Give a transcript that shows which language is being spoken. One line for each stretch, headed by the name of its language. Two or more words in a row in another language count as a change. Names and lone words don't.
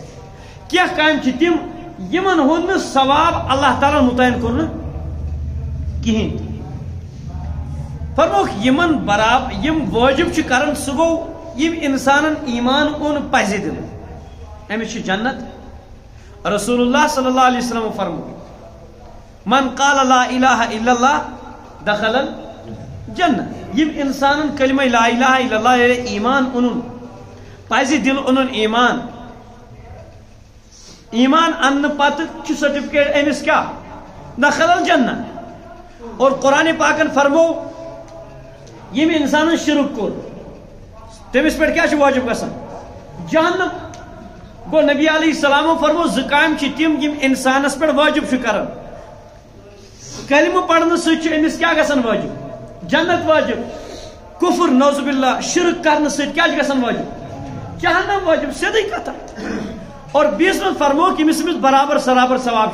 Kashmiri: کینٛہہ کامہِ چھِ تِم یِمن ہُنٛد نہٕ ثواب اللہ تعالیٰ مُتعین کوٚر نہٕ کِہیٖنۍ فرموکھ یِمن برابر یِم وٲجب چھِ کران سُہ گوٚو یِم انسانن ایمان اوٚن پزِ دِنہٕ أمِس چھِ جنت
Arabic: رسول اللہ صلی اللہ علیہ وسلم
Kashmiri: فرمو
Arabic: من قال لا الہ الا اللہ دخل الجنہ
Kashmiri: یم انسانن کلمہ
Arabic: لا الہ الا اللہ
Kashmiri: یعنی ایمان اونن پزِ دل اونن ایمان ایمان ان پتہ چھ سرٹیفکیٹ أمِس کیا
Arabic: دخل الجنہ
Kashmiri: اور قرآن پاکن فرمو یم انسانن شرک کوٚر تٔمِس پٮ۪ٹھ کیٛاہ چھُ واجب گژھان جہنم گو
Arabic: نبی علیہ السلام
Kashmiri: فرمو زٕ کامہِ چھِ تِم یِم انسانس پٮ۪ٹھ واجب چھُ کران کلمہ پرنہٕ سۭتۍ چھُ أمِس کیٛاہ گژھان واجب جنت واجب کفر
Arabic: نعوذ باللہ
Kashmiri: شرک کرنہٕ سۭتۍ کیٛاہ چھُ گژھان واجب جہنم واجب سیدٕے کتھا اور بیٚیِس منٛز فرمو ییٚمِس أمِس برابر سرابر ثواب